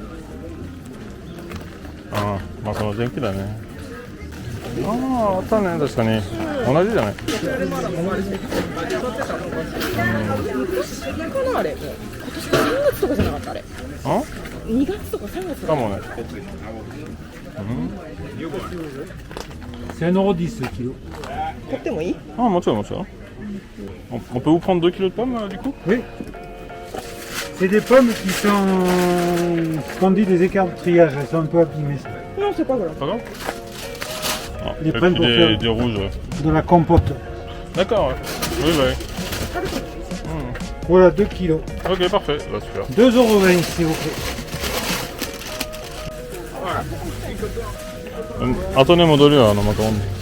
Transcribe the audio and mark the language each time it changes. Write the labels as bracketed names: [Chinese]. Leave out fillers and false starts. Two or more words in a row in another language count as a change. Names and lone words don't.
[Japanese] ああ、まあその電気だね。ああ、あったね、確かに。同じじゃない。まだもあるし。昔かなあれ。今年3月とかじゃなかったあれ。2月とか3月とか。かもね。 [French] C'est 1,10 € le kilo. [Japanese] 買ってもいい？ああ、もちろんもちろん。 [French] On peut vous prendre 2 kilos de pommes du coup? Oui. C'est des pommes qui sont ce qu'on dit des écarts de triage, elles sont un peu abîmées. Non, c'est pas grave. Pas grave. Ah, Les et prennent puis pour faire- des rouges. De la compote. D'accord, ouais. Oui, oui. Voilà, 2 kilos. Ok, parfait. Bah, super. 2,20 € s'il vous plaît. [Japanese] 後に戻るよ、また。